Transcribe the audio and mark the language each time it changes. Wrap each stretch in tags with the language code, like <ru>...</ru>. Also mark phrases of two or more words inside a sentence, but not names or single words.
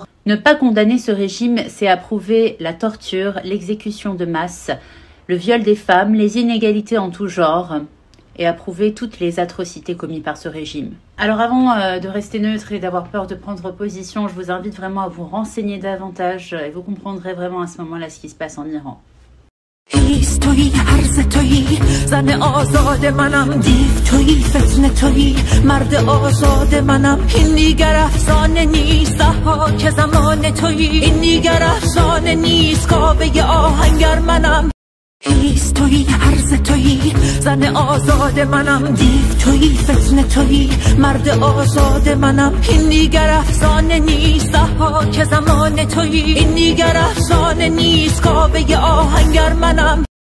<fr>Ne pas condamner ce régime, c'est approuver la torture, l'exécution de masse, le viol des femmes, les inégalités en tout genre et approuver toutes les atrocités commises par ce régime. Alors avant de rester neutre et d'avoir peur de prendre position, je vous invite vraiment à vous renseigner davantage et vous comprendrez vraiment à ce moment-là ce qui se passe en Iran.</fr> <fa>هیست تویی عرض تویی زن آزاد منم دیو تویی فتنه تویی مرد آزاد منم این دیگر افسانه نیست ها که زمان تویی این دیگر افسانه نیست کاوه آهنگر منم هیست تویی عرض تویی زن آزاد منم دیو تویی فتنه تویی مرد آزاد منم این دیگر افسانه نیست ها که زمان تویی این دیگر افسانه نیست کاوه آهنگر منم</fa>